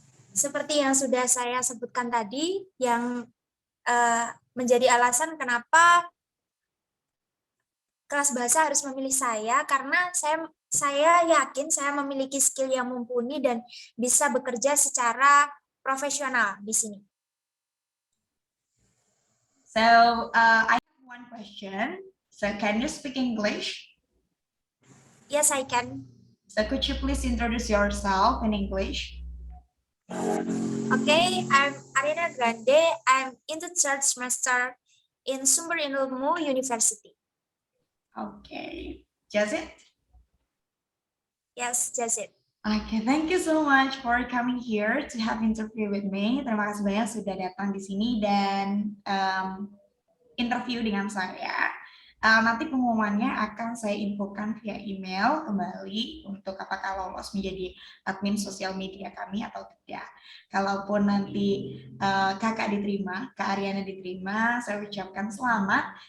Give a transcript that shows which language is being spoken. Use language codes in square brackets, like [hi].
[id] Seperti yang sudah saya sebutkan tadi, yang menjadi alasan kenapa kelas bahasa harus memilih saya, karena saya yakin saya memiliki skill yang mumpuni dan bisa bekerja secara profesional di sini. [en] So, I have one question. So, can you speak English? Yes, I can. So, could you please introduce yourself in English? Okay, I'm Ariana Grande. I'm in the third semester in Sumber Ilmu University. Okay, just it? Yes, that's it. Okay, thank you so much for coming here to have interview with me. [id] Terima kasih banyak sudah datang di sini dan interview dengan saya. Nanti pengumumannya akan saya infokan via email kembali untuk apakah lolos menjadi admin sosial media kami atau tidak. Kalaupun nanti kakak diterima, Kak Ariana diterima, saya ucapkan selamat.